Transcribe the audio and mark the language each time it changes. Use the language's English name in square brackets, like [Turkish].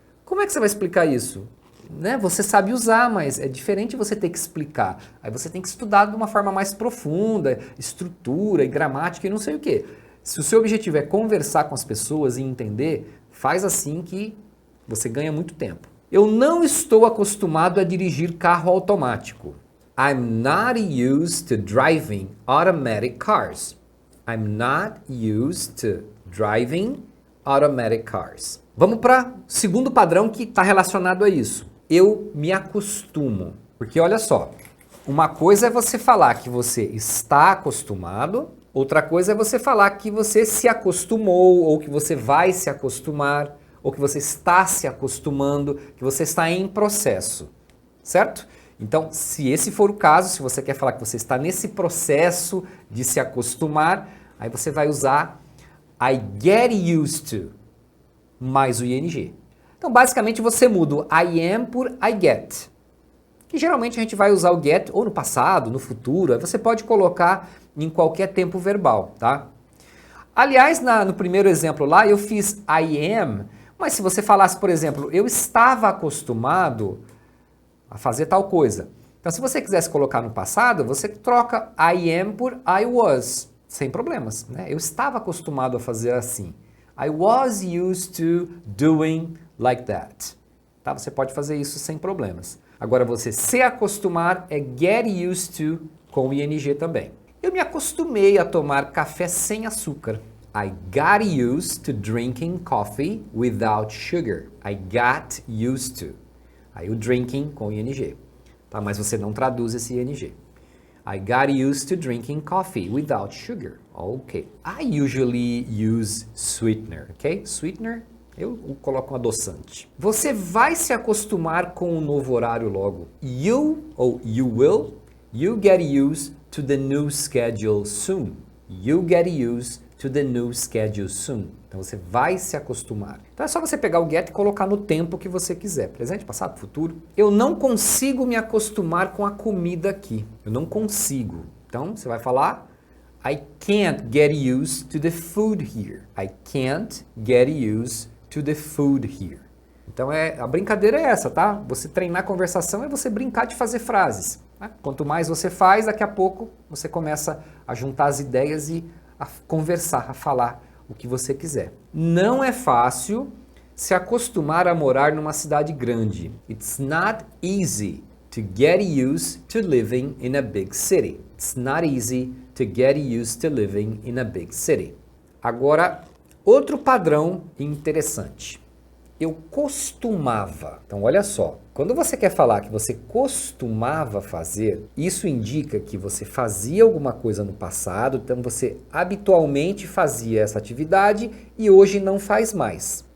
[Portuguese] Como é que você vai explicar isso? Né? Você sabe usar, mas é diferente você ter que explicar. Aí você tem que estudar de uma forma mais profunda, estrutura e gramática e não sei o quê. Se o seu objetivo é conversar com as pessoas e entender, faz assim que você ganha muito tempo. Eu não estou acostumado a dirigir carro automático. [English] I'm not used to driving automatic cars. I'm not used to driving automatic cars. [Portuguese] Vamos para o segundo padrão que está relacionado a isso. Eu me acostumo. Porque olha só, uma coisa é você falar que você está acostumado, outra coisa é você falar que você se acostumou, ou que você vai se acostumar, ou que você está se acostumando, que você está em processo, certo? Então, se esse for o caso, se você quer falar que você está nesse processo de se acostumar, aí você vai usar [English] I get used to [Portuguese] mais o ing. Então, basicamente, você muda o I am por I get. Que geralmente a gente vai usar o get ou no passado, no futuro, aí você pode colocar em qualquer tempo verbal, tá? Aliás, no primeiro exemplo lá, eu fiz I am, mas se você falasse, por exemplo, eu estava acostumado a fazer tal coisa. Então, se você quisesse colocar no passado, você troca I am por I was, sem problemas, né? Eu estava acostumado a fazer assim. [English] I was used to doing like that. [Portuguese] Tá? Você pode fazer isso sem problemas. Agora, você se acostumar é get used to com o ing também. Eu me acostumei a tomar café sem açúcar. [English] I got used to drinking coffee without sugar. I got used to. [Portuguese] Aí o drinking com ing. Tá? Mas você não traduz esse ing. [English] I got used to drinking coffee without sugar. Ok. I usually use sweetener. Ok? [Portuguese] Sweetener, eu coloco um adoçante. Você vai se acostumar com o novo horário logo. [English] You, ou you will, you get used to the new schedule soon. You get used to the new schedule soon. [Portuguese] Então você vai se acostumar. Então é só você pegar o get e colocar no tempo que você quiser. Presente, passado, futuro. Eu não consigo me acostumar com a comida aqui. Eu não consigo. Então você vai falar [English] I can't get used to the food here. I can't get used to the food here. [Portuguese] Então a brincadeira é essa, tá? Você treinar a conversação é você brincar de fazer frases. Né? Quanto mais você faz, daqui a pouco você começa a juntar as ideias e a conversar, a falar o que você quiser. Não é fácil se acostumar a morar numa cidade grande. [English] It's not easy to get used to living in a big city. It's not easy to get used to living in a big city. [Portuguese] Agora, outro padrão interessante. Eu costumava. Então, olha só. Quando você quer falar que você costumava fazer, isso indica que você fazia alguma coisa no passado, então você habitualmente fazia essa atividade e hoje não faz mais.